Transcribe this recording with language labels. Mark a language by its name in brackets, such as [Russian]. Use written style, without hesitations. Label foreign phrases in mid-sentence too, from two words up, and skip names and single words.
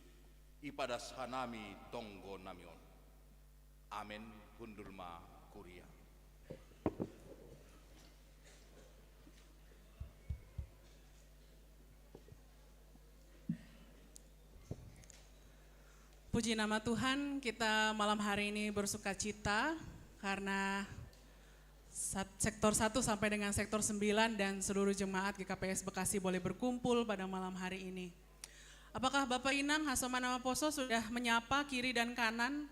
[Batak Simalungun] Ipadas hanami tonggo namion. Amen. Hundurma kuria. [Indonesian] Puji nama Tuhan, kita malam hari ini bersuka cita karena sektor 1 sampai dengan sektor 9 dan seluruh jemaat GKPS Bekasi boleh berkumpul pada malam hari ini. Apakah Bapak Inang, [Batak Simalungun] Hasoman Namaposo [Indonesian] sudah menyapa kiri dan kanan?